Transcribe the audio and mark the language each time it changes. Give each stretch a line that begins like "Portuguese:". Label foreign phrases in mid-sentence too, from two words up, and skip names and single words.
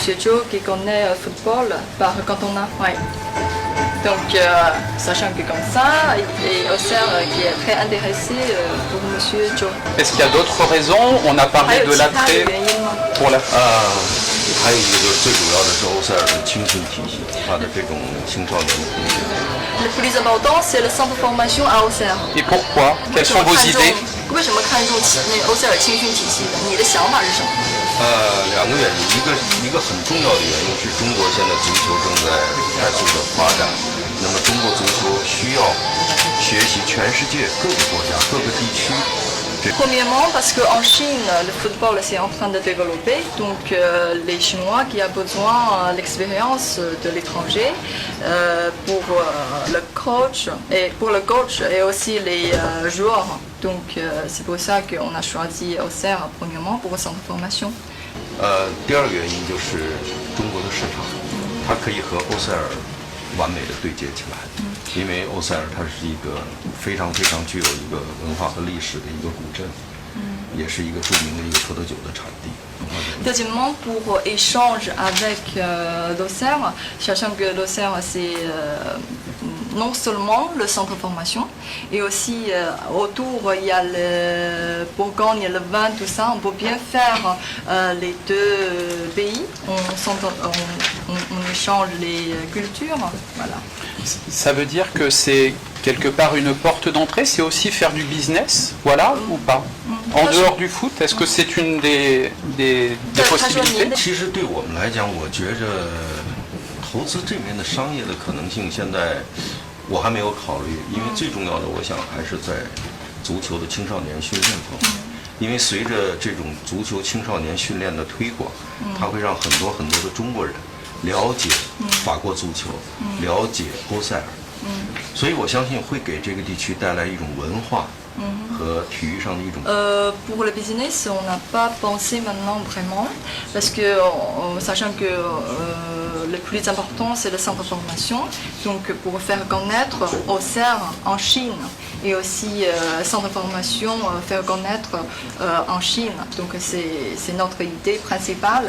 French: Joe qui connaît le football par cantonat, ouais. Donc, sachant que comme ça, et Auxerre qui est très intéressé pour M. Joe. Est-ce qu'il y a d'autres raisons? On a parlé de l'attrait pour la... Le plus important, c'est le centre de formation à Auxerre. Et pourquoi? Quelles sont vos idées?
Chinese: 为什么看重欧塞尔青训体系的？你的想法是什么？两个原因，一个很重要的原因是中国现在足球正在快速的发展，那么中国足球需要学习全世界各个国家、各个地区。
French: Premièrement, parce qu'en Chine, le football c'est en train de développer, donc les Chinois qui ont besoin de l'expérience de l'étranger pour le coach et aussi les joueurs. Donc c'est pour ça qu'on a choisi Auxerre premièrement pour le centre de formation.
Chinese: 第二个原因就是中国的市场，它可以和欧塞尔完美的对接起来。因为欧塞尔它是一个非常具有一个文化和历史的一个古镇，也是一个著名的一个葡萄酒的产地。
French: Deuxièmement, pour échange avec l'Auxerre, sachant que l'Auxerre c'est non seulement le centre de formation, et aussi autour il y a le Bourgogne, le vin, tout ça, on peut bien faire les deux pays, on échange les cultures, voilà. Ça veut dire que c'est quelque part une porte d'entrée, c'est aussi faire du business, voilà, ou pas? En dehors du foot, est-ce que c'est une des possibilités?
Chinese: 其实对我们来讲，我觉着投资这边的商业的可能性，现在我还没有考虑，因为最重要的，我想还是在足球的青少年训练方面。因为随着这种足球青少年训练的推广，它会让很多的中国人了解法国足球，了解欧塞尔，所以我相信会给这个地区带来一种文化和体育上的一种。
French: Pour le business, on n'a pas pensé maintenant vraiment, parce que sachant que le plus important c'est le centre de formation, donc pour faire connaître Auxerre en Chine et aussi centre de formation faire connaître en Chine, donc c'est notre idée principale.